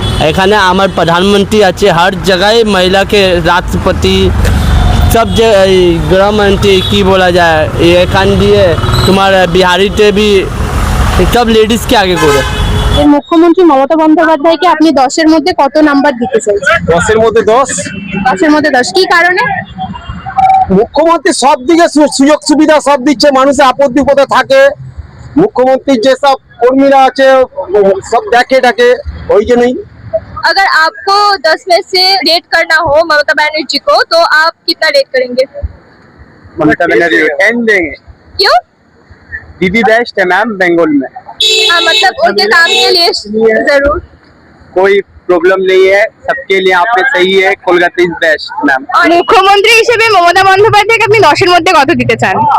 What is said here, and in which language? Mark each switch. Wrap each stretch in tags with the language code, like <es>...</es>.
<bn>এখানে আমার প্রধানমন্ত্রী আছে,</bn> <hi>हर जगह महिला के राष्ट्रपति सब गृहमंत्री की बोला जाए एखान दिए तुम्हारे बिहारीते भी सब लेडीज के आगे करे।</hi> <bn>এই মুখ্যমন্ত্রী মমতা বন্দ্যোপাধ্যায়কে আপনি 10-এর মধ্যে কত নাম্বার দিতে চাইছেন? 10-এর মধ্যে 10। 10-এর মধ্যে 10 কি কারণে? মুখ্যমন্ত্রী সব দিকে সুযোগ সুবিধা সব দিচ্ছে, মানুষের আপত্তি কোথায় থাকে মুখ্যমন্ত্রীর যেসব কর্মীরা আছে সব দেখে ওই জন্যই।</bn> <hi>अगर आपको 10 में से रेट करना हो ममता बनर्जी को तो आप कितना रेट करेंगे? ममता बनर्जी 10 देंगे। क्यों? दीदी बेस्ट है मैम बंगाल में। हाँ, मतलब उनके काम के लिए जरूर। कोई प्रॉब्लम नहीं है, सबके लिए आप पे सही है। Kolkata is best ma'am.</hi> <bn>মুখ্যমন্ত্রী হিসেবে মমতা বন্দ্যোপাধ্যায়কে আপনি 10-এর মধ্যে কত দিতে চান?</bn>